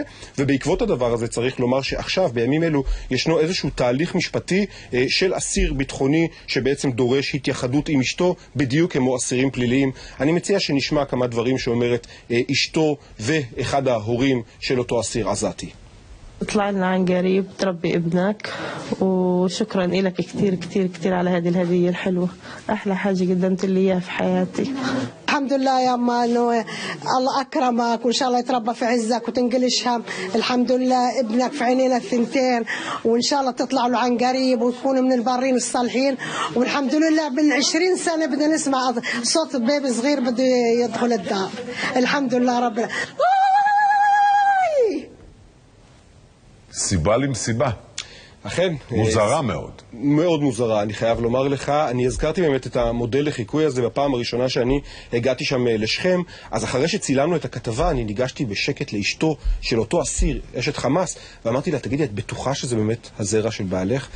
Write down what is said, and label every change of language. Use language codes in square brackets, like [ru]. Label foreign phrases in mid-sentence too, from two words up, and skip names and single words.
[he] ובעקבות הדבר הזה צריך לומר שעכשיו בימים אלו ישנו איזשהו תהליך משפטי של אסיר ביטחוני שבעצם דורש התייחדות עם אשתו בדיוק כמו אסירים פליליים. אני מציע שנשמע כמה דברים שאומרת אשתו ואחד ההורים של אותו אסיר עזתי. [ar] اطلع لنا عن قريب تربي ابنك وشكرا لك كتير كتير كتير على هذه الهدية الحلوة. أحلى حاجة قدمت لي إياها في حياتي. الحمد لله يا أما إنه الله أكرمك وإن شاء الله يتربى في عزك وتنقلش هم. الحمد لله ابنك في عينينا الثنتين وإن شاء الله تطلع له عن قريب وتكون من البارين الصالحين. والحمد لله بال20 سنة بدنا نسمع صوت بيبي صغير بده يدخل الدار. الحمد لله ربنا. [he] סיבה למסיבה. אכן. מוזרה מאוד. מאוד מוזרה, אני חייב לומר לך. אני הזכרתי באמת את המודל לחיקוי הזה בפעם הראשונה שאני הגעתי שם לשכם. אז אחרי שצילמנו את הכתבה, אני ניגשתי בשקט לאשתו של אותו אסיר, אשת חמאס, ואמרתי לה, תגידי, את בטוחה שזה באמת הזרע של בעלך?